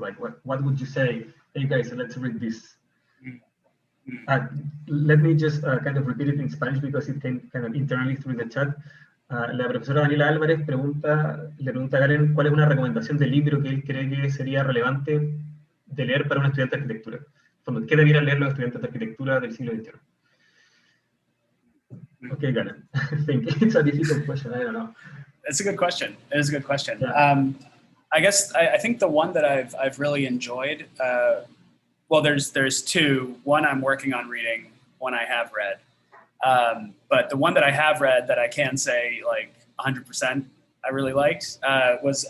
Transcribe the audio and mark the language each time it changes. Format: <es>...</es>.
<en>Like, what would you say? Hey guys, let's read this. Let me just kind of repeat it in Spanish because it came kind of internally through the chat.</en> <es>La profesora Daniela Álvarez le pregunta a Galen cuál es una recomendación de libro que él cree que sería relevante de leer para un estudiante de arquitectura. ¿Qué debieran leer los estudiantes de arquitectura del siglo XXI?</es> <en>Okay, Galen. Thank you. It's a difficult question. I don't know. It's a good question. It is a good question. Yeah. I guess I think the one that I've really enjoyed. Well, there's two. One I'm working on reading. One I have read. But the one that I have read that I can say like 100% I really liked was.</en>